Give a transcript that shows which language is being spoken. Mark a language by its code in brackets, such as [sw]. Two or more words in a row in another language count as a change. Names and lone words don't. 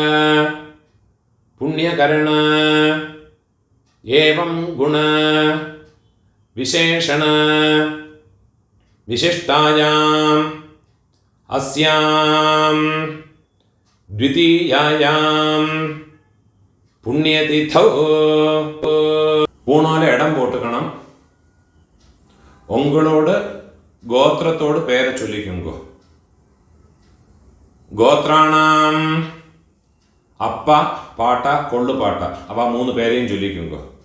[sa] पुण्यकरण एवं गुण विशेषण विशिष्टायां अस्यां द्वितीयायां पुण्यतिथौ [ta] பூணால இடம் போட்டுக்கணும். உங்களோட கோத்திரத்தோடு பேரை சொல்லிக்குங்கோ. கோத்ராணாம் அப்பா பாட்டா கொள்ளு பாட்டா அவ 3 பேரையும் சொல்லிக்குங்கோ.